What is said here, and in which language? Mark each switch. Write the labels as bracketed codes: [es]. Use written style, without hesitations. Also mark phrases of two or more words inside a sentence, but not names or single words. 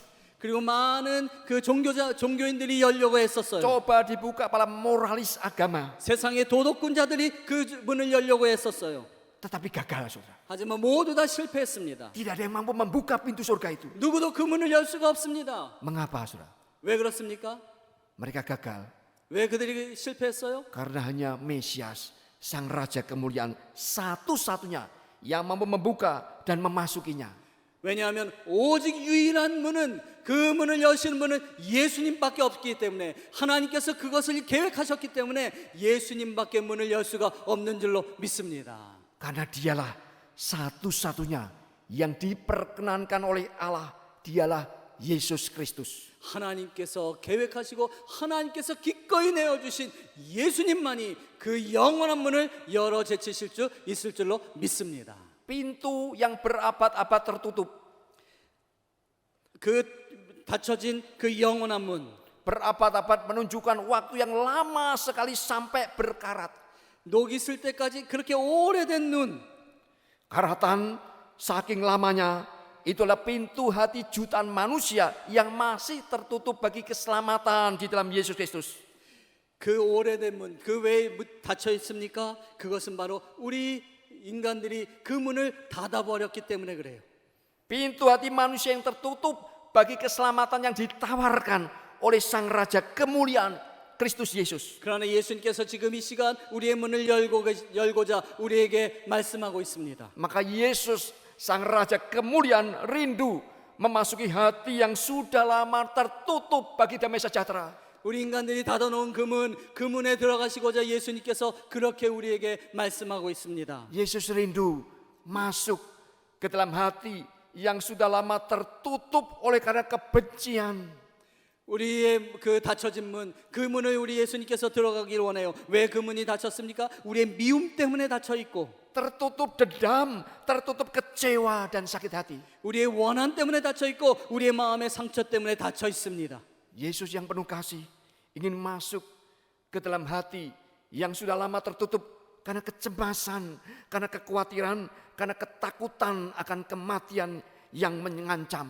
[ko] 그리고 많은 그 종교인들이 열려고 했었어요. [id] Coba dibuka para moralis agama. [ko] 세상의 도덕군자들이 그 문을 열려고 했었어요. [id] Tetapi gagal, saudara. [ko] 하지만 모두 다 실패했습니다. [id] Tidak ada yang mampu membuka pintu surga itu. [ko] 누구도 그 문을 열 수가 없습니다. [id] Mengapa, saudara? [ko] 왜 그렇습니까? [id] Mereka gagal [ko] 왜 그들이 실패했어요? [id] karena hanya Mesias, sang Raja kemuliaan, satu-satunya yang mampu membuka dan memasukinya. [ko] 왜냐하면 오직 유일한 문은 그 문을 여시는 분은 예수님밖에 없기 때문에 하나님께서 그것을 계획하셨기 때문에 예수님밖에 문을 열 수가 없는 줄로 믿습니다. [id] Karena dialah satu-satunya yang diperkenankan oleh Allah, dialah Yesus Kristus. [ko] 하나님께서 계획하시고 하나님께서 기꺼이 내어주신 예수님만이 그 영원한 문을 열어 제치실 수 있을 줄로 믿습니다. [id] Pintu yang berabad-abad tertutup, [ko] 그 닫혀진 그 영원한 문, [id] berabad-abad menunjukkan waktu yang lama sekali sampai berkarat. [ko] 녹이 슬 때까지 그렇게 오래된 눈, [id] Karatan saking lamanya itulah pintu hati jutaan manusia yang masih tertutup bagi keselamatan di dalam Yesus Kristus. [ko] 그 오래된 문, 그 왜 닫혀 있습니까? 그것은 바로 우리 인간들이 그 문을 닫아버렸기 때문에 그래요. [id] Pintu hati manusia yang tertutup bagi keselamatan yang ditawarkan oleh Sang Raja kemuliaan Kristus Yesus. [ko] 그러나 예수님께서 지금 이 시간 우리의 문을 열고자 우리에게 말씀하고 있습니다. [id] Maka Yesus Sang Raja kemuliaan rindu memasuki hati yang sudah lama tertutup bagi damai sejahtera. [ko] 우리 인간들이 닫아놓은 그 문에 들어가시고자 예수님께서 그렇게 우리에게 말씀하고 있습니다. [id] Yesus rindu masuk ke dalam hati yang sudah lama tertutup oleh karena kebencian. [ko] 우리의 그 닫혀진 문, 그 문을 우리 예수님께서 들어가기를 원해요. 왜 그 문이 닫혔습니까? 우리의 미움 때문에 닫혀 있고, [id] Tertutup dendam, tertutup kecewa dan sakit hati. [ko] 우리의 원한 때문에 닫혀 있고, 우리의 마음의 상처 때문에 닫혀 있습니다. [id] Yesus yang penuh kasih ingin masuk ke dalam hati yang sudah lama tertutup karena kecemasan, karena kekhawatiran, karena ketakutan akan kematian yang mengancam.